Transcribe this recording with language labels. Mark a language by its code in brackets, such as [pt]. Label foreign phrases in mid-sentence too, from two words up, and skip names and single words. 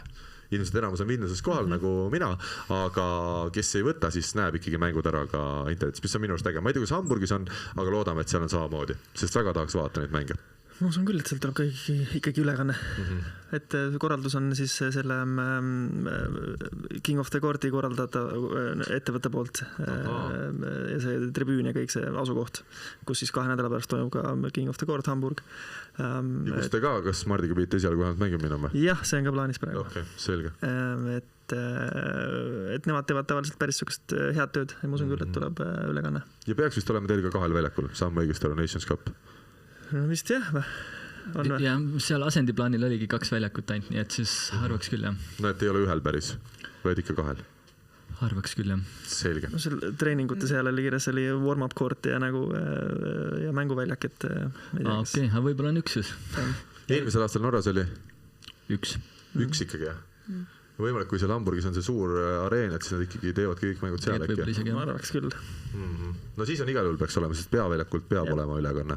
[et] Ilmselt enamus on Vilniuses kohal nagu mina, aga kes ei võta, siis näeb ikkagi mängud ära ka internetis, mis on minu arust äge. Ma ei tea, kus Hamburgis on, aga loodame, et seal on samamoodi, sest väga tahaks vaadata neid mänge. Ma usun küll, et seal tuleb ikkagi ülekanne. Et korraldus on siis selle King of the Courti korraldada ettevõtte poolt ja see tribüün ja kõik see asukoht, kus siis 2 nädala pärast toimub ka King of the Court Hamburg. Ja kus te ka, kas Mardiga pidite esialgu vähemalt mängima minema? Jah, see on ka plaanis praegu. Okay, selge. Et nemad teevad tavaliselt päris sukest head tööd ja ma usun küll, et tuleb ülekanne. Ja peaks vist olema teil ka 2 väljakul, saame õigesti aru Nations Cup? Vist jah või? Ja seal asendiplaanil oligi 2 väljakut ainult, nii et siis arvaks küll jah. No et ei ole 1 päris, vaid ikka 2? Arvaks küll jah. Selge. No seal treeningute seal oli kirjas, oli [en] warm-up court [et] ja mänguväljak, et okei, aga võib-olla on 1 siis. Eelmisel aastal Norras oli? 1. 1 ikkagi jah? Võimalik, kui seal Hamburgis on see suur areen, et siis nad ikkagi teevad kõik mängud seal äkki. Ma arvaks küll. No siis on igal juhul peaks olema, sest peaväljakult peab olema ülekanne.